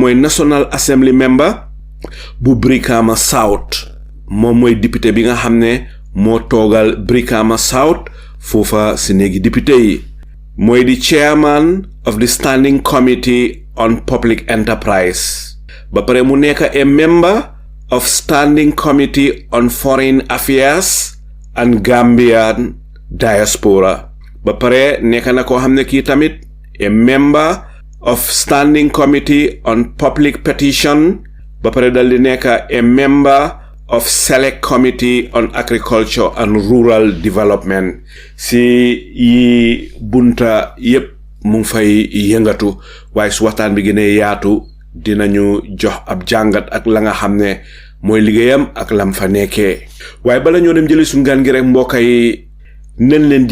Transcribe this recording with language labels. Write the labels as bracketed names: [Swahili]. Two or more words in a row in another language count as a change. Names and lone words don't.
[Wolof] mooy [English] National Assembly member [Wolof] bu Brikama South moom mooy député bi nga xam ne moo toogal Brikama South foofa si néegi député yi mooy di [English] chairman of the Standing Committee on Public Enterprise [Wolof] ba pare mu nekk a [English] member of Standing Committee on Foreign Affairs and Gambian Diaspora [Wolof] ba pare nekk na koo xam ne kii tamit a [English] member of Standing Committee on Public Petition [Wolof] ba pare dal di nekk a [English] member of Select Committee on Agriculture and Rural Development si [Wolof] yi bunta yépp mu ngi fay yëngatu waaye su waxtaan bi gënee yaatu dinañu jox ab jàngat ak la nga xam ne mooy liggéeyam ak lam fa nekkee waaye bala ñoo dem jëli suñ gan gi rek mbokka yi nen leen